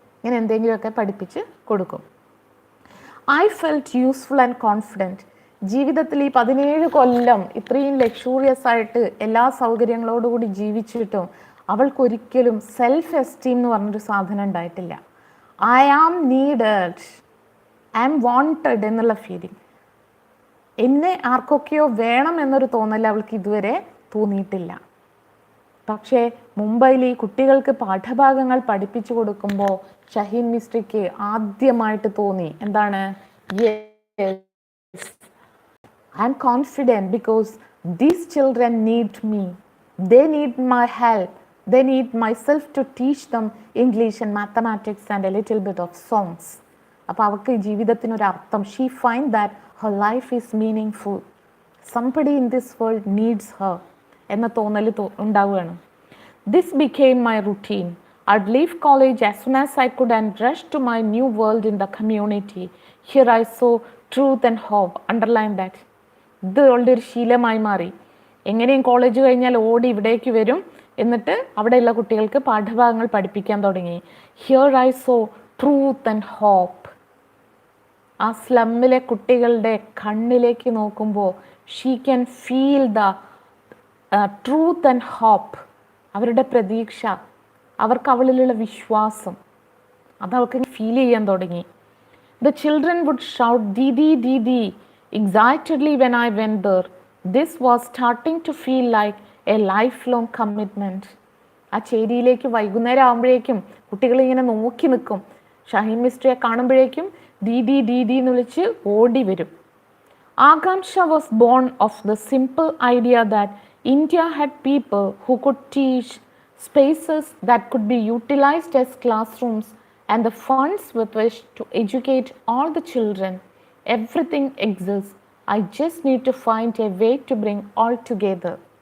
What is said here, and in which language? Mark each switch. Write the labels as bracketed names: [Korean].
[Malayalam] ഇങ്ങനെ എന്തെങ്കിലുമൊക്കെ പഠിപ്പിച്ച് കൊടുക്കും. [English] I felt useful and confident. [Malayalam] ജീവിതത്തിൽ ഈ 17 കൊല്ലം ഇത്രയും ലക്ഷൂറിയസ് ആയിട്ട് എല്ലാ സൗകര്യങ്ങളോടുകൂടി ജീവിച്ചിട്ടും അവൾക്കൊരിക്കലും സെൽഫ് എസ്റ്റീം എന്ന് പറഞ്ഞൊരു സാധനം ഉണ്ടായിട്ടില്ല. [English] I am needed, I am wanted [Malayalam] എന്നുള്ള ഫീലിംഗ്, എന്നെ ആർക്കൊക്കെയോ വേണം എന്നൊരു തോന്നൽ അവൾക്ക് ഇതുവരെ തോന്നിയിട്ടില്ല. പക്ഷേ മുംബൈയിൽ ഈ കുട്ടികൾക്ക് പാഠഭാഗങ്ങൾ പഠിപ്പിച്ചു കൊടുക്കുമ്പോൾ ഷഹീൻ മിസ്ട്രിക്ക് ആദ്യമായിട്ട് തോന്നി എന്താണ്, [English] Yes I am confident because these children need me, they need my help, they need myself to teach them English and mathematics and a little bit of songs. [Malayalam] അപ്പോൾ അവൾക്ക് ജീവിതത്തിനൊരർത്ഥം, [English] She find that her life is meaningful. Somebody in this world needs her [Malayalam] എന്ന തോന്നൽ ഉണ്ടാവുകയാണ്. [English] This became my routine. I'd leave college as soon as I could and rush to my new world in the community. Here I saw truth and hope. Underline that. [Malayalam] ഇത് അവളുടെ ഒരു ശീലമായി മാറി. എങ്ങനെയും college കഴിഞ്ഞാൽ ഓടി ഇവിടേക്ക് വരും, എന്നിട്ട് അവിടെയുള്ള കുട്ടികൾക്ക് പാഠഭാഗങ്ങൾ പഠിപ്പിക്കാൻ തുടങ്ങി. [English] Here I saw truth and hope. [Malayalam] ആ സ്ലമ്മിലെ കുട്ടികളുടെ കണ്ണിലേക്ക് നോക്കുമ്പോൾ [English] She can feel the truth and hope. [Malayalam] അവരുടെ പ്രതീക്ഷ, അവർക്ക് അവളിലുള്ള വിശ്വാസം, അത് അവൾക്ക് ഫീൽ ചെയ്യാൻ തുടങ്ങി. [English] The children would shout didi didi excitedly when I went there. This was starting to feel like a lifelong commitment. [Malayalam] ആ ചേരിയിലേക്ക് വൈകുന്നേരം ആകുമ്പോഴേക്കും കുട്ടികൾ ഇങ്ങനെ നോക്കി നിൽക്കും. ഷഹീൻ മിസ്ട്രിയെ കാണുമ്പോഴേക്കും ദീദി ദീദി എന്ന് വിളിച്ച് ഓടി വരും. [English] Akansha was born of the simple idea that India had people who could teach, spaces that could be utilized as classrooms, and the funds with which to educate all the children. Everything exists. I just need to find a way to bring all together.